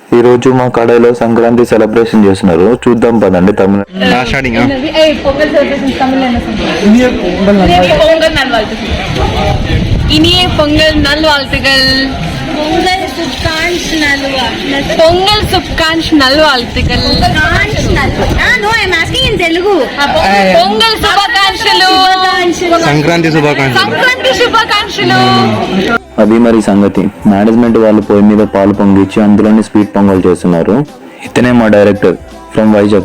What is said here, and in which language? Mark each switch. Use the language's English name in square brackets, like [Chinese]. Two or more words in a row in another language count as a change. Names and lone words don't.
[Telugu] ఈ రోజు మా కడాయిలో సంక్రాంతి సెలబ్రేషన్ చేస్తున్నారు, చూద్దాం పదండి. తమిళ [Tamil] இனிய பொங்கல் நல்வாழ்த்துகள். பொங்கல் சுப்கான்ஷ் நல்வாழ்த்துகள். [Telugu] పొంగల్ శుభాకాంక్షలు. సంక్రాంతి శుభాకాంక్షలు. అది మరి సంగతి. మేనేజ్మెంట్ వాళ్ళు పొయ్యి మీద పాలు పొంగిచ్చి అందులోని స్వీట్ పొంగల్ చేస్తున్నారు. ఇతనే మా [English] director from [Telugu] వైజాగ్.